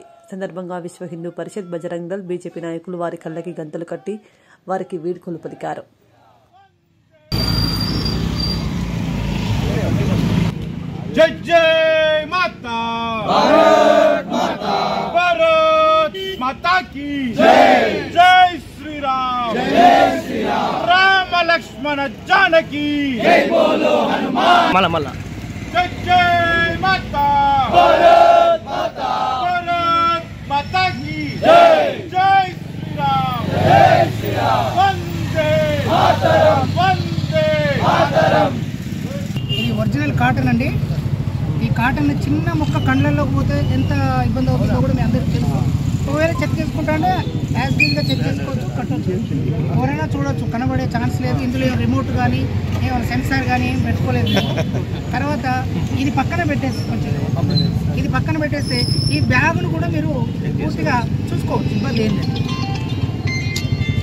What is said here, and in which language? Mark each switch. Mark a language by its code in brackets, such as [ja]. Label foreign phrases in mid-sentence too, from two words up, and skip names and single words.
[te] సందర్భంగా విశ్వ హిందూ పరిషత్, బజరంగ్ దళ్, బీజేపీ నాయకులు వారి కళ్ళకి గంతలు కట్టి వారికి వీడ్కోలు పలికారు. [hi] जय जय माता भारत माता, भारत माता की जय. जय श्री राम, जय श्री राम. राम लक्ष्मण जानकी जय बोलो हनुमान. मला मला जय जय माता भारत माता, भारत माता की जय. जय श्री राम, जय श्री राम. वंदे मातरम, वंदे मातरम. [te] ఇది ఒరిజినల్ కాటన్ అండి. ఈ కాటన్ చిన్న మొక్క కండ్లలోకి పోతే ఎంత ఇబ్బంది అవుతుందో కూడా మీ అందరికీ తెలుసు. ఒకవేళ చెక్ చేసుకుంటా అంటే యాజ్గా చెక్ చేసుకోవచ్చు, కట్టవచ్చు. ఎవరైనా చూడవచ్చు, కనబడే ఛాన్స్ లేదు. ఇందులో రిమోట్ కానీ ఏమైనా సెన్సార్ కానీ ఏం పెట్టుకోలేదు. తర్వాత ఇది పక్కన పెట్టేసి ఇది పక్కన పెట్టేస్తే ఈ బ్యాగును కూడా మీరు పూర్తిగా చూసుకోవచ్చు, ఇబ్బంది ఏం లేదు.